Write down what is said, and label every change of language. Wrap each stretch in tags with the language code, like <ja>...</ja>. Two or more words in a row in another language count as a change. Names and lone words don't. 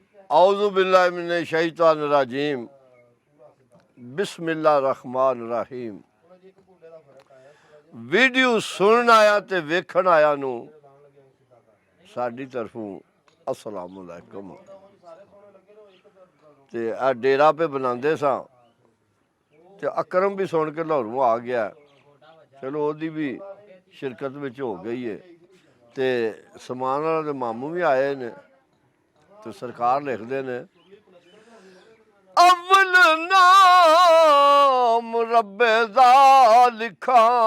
<ar>أعوذ بالله من الشيطان الرجيم بسم الله الرحمن الرحيم.</ar> <pa>ویڈیو سنن آیا تے ویکھن آیا نوں ساڈی طرفوں</pa> <ar>السلام عليكم.</ar> <pa>تے آ ڈیرا پے بناندے ساں تے اکرم بھی سن کے لاہوروں آ گیا. چلو اودی بھی شرکت وچ ہو گئی ہے. تے سمان والا دے ماموں بھی آئے نے تو سرکار لکھتے نے اول نام ربے دا لکھا</pa>